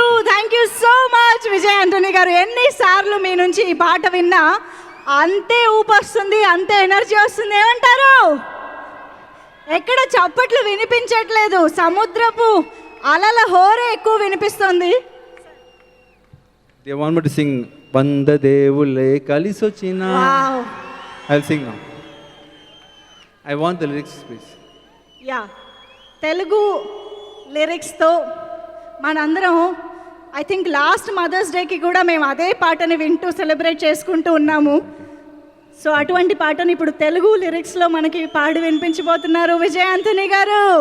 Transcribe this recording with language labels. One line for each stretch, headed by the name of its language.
English: Thank you so much Vijay Antony garu.
Telugu: ఎన్నిసార్లు మీ నుంచి ఈ పాట విన్నా అంతే ఊపు వస్తుంది, అంతే ఎనర్జీ వస్తుంది. ఏమంటారు? ఎక్కడ చప్పట్లు వినిపించట్లేదు, సముద్రపు అలల హోరే ఎక్కువ వినిపిస్తుంది.
English: They want me to sing Banda Devule Kalisochina. Wow, I'll sing now. I want the lyrics please.
Telugu: Yeah, Telugu లిరిక్స్తో మనందరం ఐ థింక్ లాస్ట్ మదర్స్ డేకి కూడా మేము అదే పాటని వింటూ సెలబ్రేట్ చేసుకుంటూ ఉన్నాము. సో అటువంటి పాటను ఇప్పుడు తెలుగు లిరిక్స్లో మనకి పాడి వినిపించబోతున్నారు విజయ్ యాంటనీ గారు.